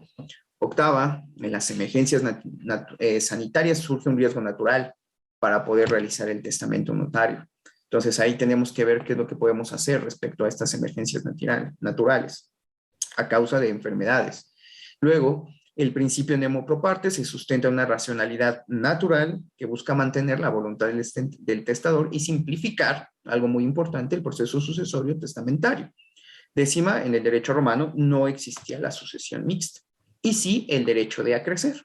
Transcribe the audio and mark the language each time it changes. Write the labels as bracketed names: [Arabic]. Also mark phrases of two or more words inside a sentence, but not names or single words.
[Spanish] Octava, en las emergencias sanitarias surge un riesgo natural para poder realizar el testamento notario. Entonces ahí tenemos que ver qué es lo que podemos hacer respecto a estas emergencias naturales a causa de enfermedades. Luego, el principio [Latin] nemo pro parte [Spanish] se sustenta en una racionalidad natural que busca mantener la voluntad del testador y simplificar, algo muy importante, el proceso sucesorio testamentario. Décima, en el derecho romano no existía la sucesión mixta, y sí el derecho de acrecer.